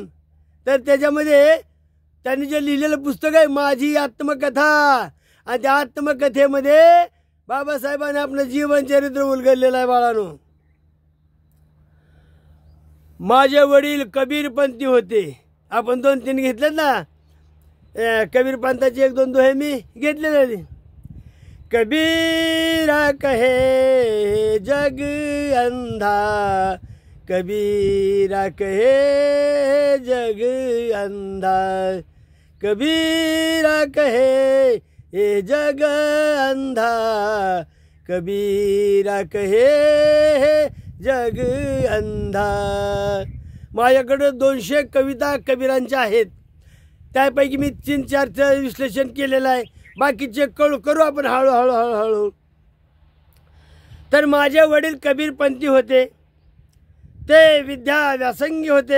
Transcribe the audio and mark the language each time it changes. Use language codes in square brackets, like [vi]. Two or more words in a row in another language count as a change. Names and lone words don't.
[mr] तर त्याच्यामध्ये त्यांनी जे लिहिलेलं पुस्तक आहे माझी आत्मकथा, आणि त्या आत्मकथेमध्ये बाबासाहेबांनी आपलं जीवनचरित्र उलगडलेलं आहे. बाळांनो, माझे वडील कबीरपंथी होते. आपण 2-3 घेतलेत ना, कबीरपंथाची 1-2 दोहे मी घेतलेले. [hi] कबीरा कहे जग अंधा, कबीरा कहे जग अंधा, कबीरा कहे ये जग अंधा, कबीरा कहे जग अंधा. [mr] माझ्याकडे 200 कविता कबीरांच्या आहेत. त्यापैकी मी 3-4चं विश्लेषण केलेलं आहे. बाकीचे करू आपण हळूहळू. तर माझे वडील कबीरपंथी होते. ते व्यासंगी होते.